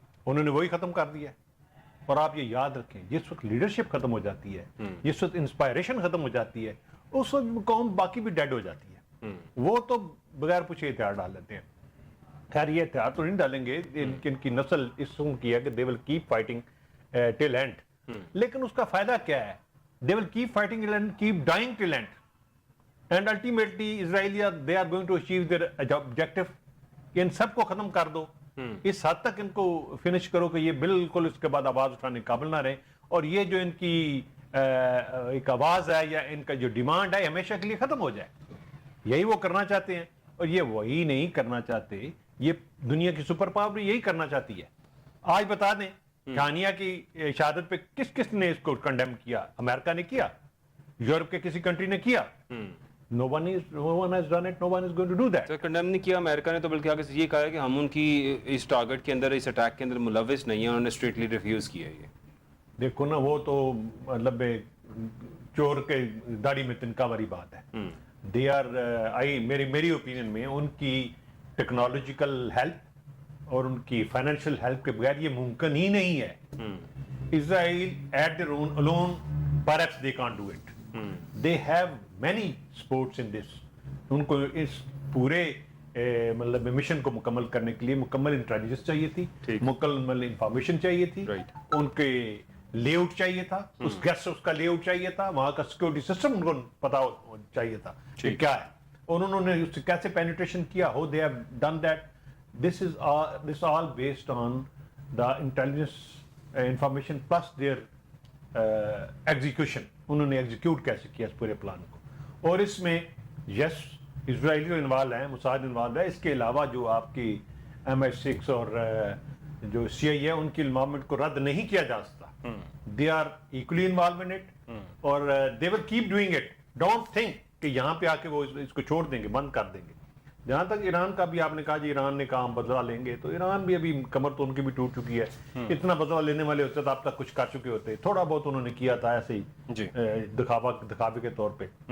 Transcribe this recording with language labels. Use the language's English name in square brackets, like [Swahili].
[Urdu] انہوں نے وہی ختم کر دیا. اور آپ یہ یاد رکھیں جس وقت لیڈرشپ ختم ہو جاتی ہے، جس وقت انسپائریشن ختم ہو جاتی ہے، اس وقت قوم باقی بھی ڈیڈ ہو جاتی ہے. وہ تو بغیر پوچھے ہتھیار ڈال لیتے ہیں. خیر یہ ہتھیار تو نہیں ڈالیں گے، ان کی نسل اس قسم کی ہے کہ [English] they will keep fighting till end. [Urdu] لیکن اس کا فائدہ کیا ہے؟ [English] they will keep fighting till end, keep dying till end. And ultimately Israelia they are going to achieve their objective. [Urdu] ان سب کو ختم کر دو، اس حد تک ان کو فنش کرو کہ یہ بالکل اس کے بعد آواز اٹھانے کے قابل نہ رہے. اور یہ جو ان کی ایک آواز ہے یا ان کا جو ڈیمانڈ ہے ہمیشہ کے لیے ختم ہو جائے. یہی وہ کرنا چاہتے ہیں. اور یہ وہی نہیں کرنا چاہتے، یہ دنیا کی سپر پاور یہی کرنا چاہتی ہے. آج بتا دیں ہانیہ کی شہادت پہ کس نے اس کو کنڈیم کیا؟ امریکہ نے کیا، یورپ کے کسی کنٹری نے کیا. [English] No one has done it, no one is going to do that. [Urdu] Sir condemn نہیں کیا امریکہ نے، تو بلکہ آگے سے یہ کہا ہے کہ ہم ان کی اس ٹارگٹ کے اندر، اس اٹیک کے اندر ملوث نہیں ہیں. انہوں نے اسٹریٹلی ریفیوز کیا ہے. یہ دیکھو نا، وہ تو مطلب چور کے داڑھی میں تنکا والی بات ہے. [English] they are [Urdu] میری اوپینین میں ان کی ٹیکنالوجیکل ہیلپ اور ان کی فائنینشیل ہیلپ کے بغیر یہ ممکن ہی نہیں ہے. [English] Israel at their own alone perhaps they can't do it. They have many sports in this. [Urdu] ان کو اس پورے مطلب مشن کو مکمل کرنے کے لیے مکمل انٹیلیجنس چاہیے تھی، مکمل انفارمیشن چاہیے تھی، ان کے لے آؤٹ چاہیے تھا، اس گیسٹ ہاؤس کا لے آؤٹ چاہیے تھا، وہاں کا سیکورٹی سسٹم ان کو پتا چاہیے تھا کہ کیا ہے، اور انہوں نے اس سے کیسے پینیٹریشن کیا. [English] How they have done that. This all based on the intelligence information plus their execution. [Urdu] انہوں نے ایگزیکیوٹ کیسے کیا اس پورے پلان کو. اور اس میں یس اسرائیلی انوالو ہیں، موساد انوالو ہے. اس کے علاوہ جو آپ کی MI6 اور جو CIA ہے ان کی انوالومنٹ کو رد نہیں کیا جا سکتا. [English] They are equally involve in it اور they will keep doing it. Don't think [Urdu] کہ یہاں پہ آ کے وہ اس کو چھوڑ دیں گے، بند کر دیں گے. جہاں تک ایران کا بھی آپ نے کہا جی ایران نے کہا ہم بدلہ لیں گے، تو ایران بھی ابھی کمر تو ان کی بھی ٹوٹ چکی ہے. اتنا بدلہ لینے والے ہوتے تو اب تک کچھ کر چکے ہوتے. تھوڑا بہت انہوں نے کیا تھا ایسے ہی دکھاوے کے طور پہ.